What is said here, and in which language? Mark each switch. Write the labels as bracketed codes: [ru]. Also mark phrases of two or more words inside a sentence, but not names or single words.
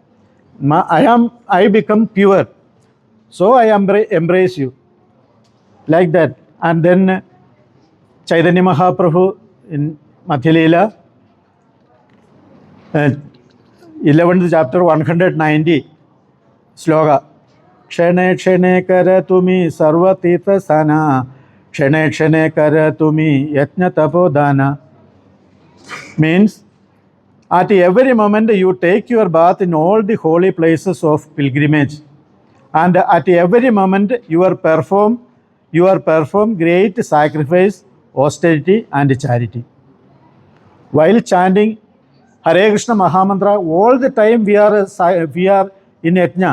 [en] I become pure. So I embrace you. Like that. And then Chaitanya Mahaprabhu in Madhya Leela, 11th chapter, 190 sloka. [bn] ক্ষণে ক্ষণে কর তুমি সর্বতীর্থে স্নান, ক্ষণে ক্ষণে কর তুমি যজ্ঞ তপো দান. [en] Means at every moment you take your bath in all the holy places of pilgrimage, and at every moment you are perform great sacrifice, austerity and charity. While chanting Hare Krishna Mahamantra, all the time we are in yajna.